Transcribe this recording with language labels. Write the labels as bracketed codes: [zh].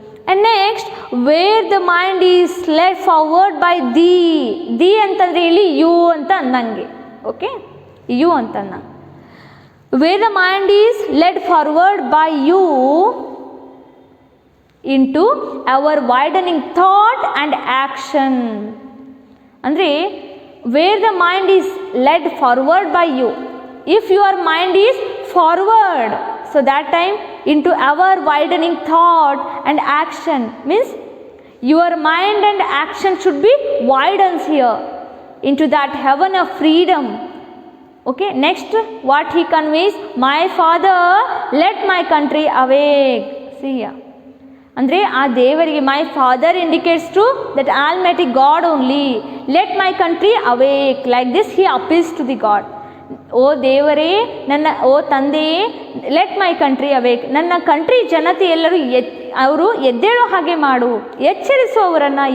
[en] and next, where the mind is led forward by the [kn] ಅಂತಂದರೆ ಇಲ್ಲಿ you ಅಂತ ಅಂದಂಗೆ. [en] okay, [kn] ಯು ಅಂತ ಅನ್ನ. [en] Where the mind is led forward by you into our widening thought and action. ಅಂದರೆ where the mind is led forward by you, if your mind is forward, so that time into our widening thought and action means your mind and action should be widens here into that heaven of freedom. Okay, next what he conveys, my father let my country awake. See here, [kn] ಅಂದರೆ ಆ ದೇವರಿಗೆ [en] My father indicates to that almighty God only. Let my country awake, like this he appeals to the God. [kn] ಓ ದೇವರೇ, ಓ ತಂದೆಯೇ, [en] let my country awake, [kn] ನನ್ನ country ಜನತೆ ಎಲ್ಲರೂ ಅವರು ಎದ್ದೇಳೋ ಹಾಗೆ ಮಾಡು, ಎಚ್ಚರಿಸು ಅವರನ್ನು.